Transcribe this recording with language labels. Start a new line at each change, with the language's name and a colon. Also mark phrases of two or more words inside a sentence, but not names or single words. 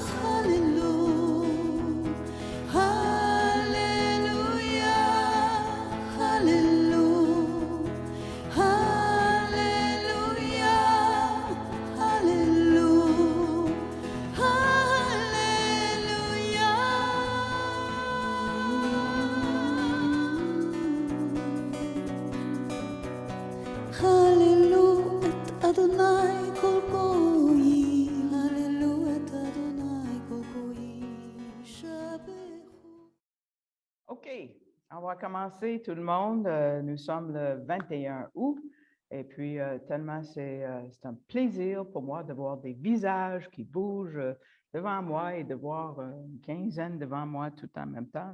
Hebrew: הללויה, הללויה, הללו את אדוני כל גויים, הללו את אדוני כל גויים, שבחו.
French: OK, on va commencer tout le monde. Nous sommes le 21 août et puis tellement c'est un plaisir pour moi de voir des visages qui bougent devant moi et de voir une quinzaine devant moi tout en même temps.